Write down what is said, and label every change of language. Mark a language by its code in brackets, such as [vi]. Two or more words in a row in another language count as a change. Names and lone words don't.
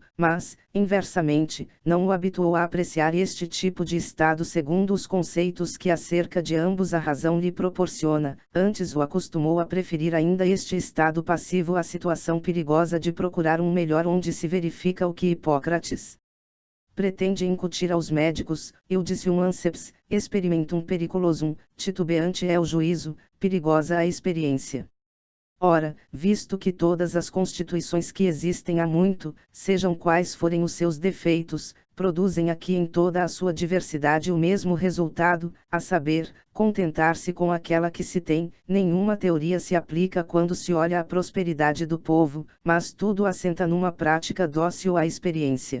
[pt] mas, inversamente, não o habituou a apreciar este tipo de estado segundo os conceitos que acerca de ambos a razão lhe proporciona, antes o acostumou a preferir ainda este estado passivo à situação perigosa de procurar um melhor onde se verifica o que Hipócrates pretende incutir aos médicos: [la] Iudicium anceps, experimentum periculosum, [pt] titubeante é o juízo, perigosa a experiência. Ora, visto que todas as constituições que existem há muito, sejam quais forem os seus defeitos, produzem aqui em toda a sua diversidade o mesmo resultado, a saber, contentar-se com aquela que se tem, nenhuma teoria se aplica quando se olha a prosperidade do povo, mas tudo assenta numa prática dócil à experiência.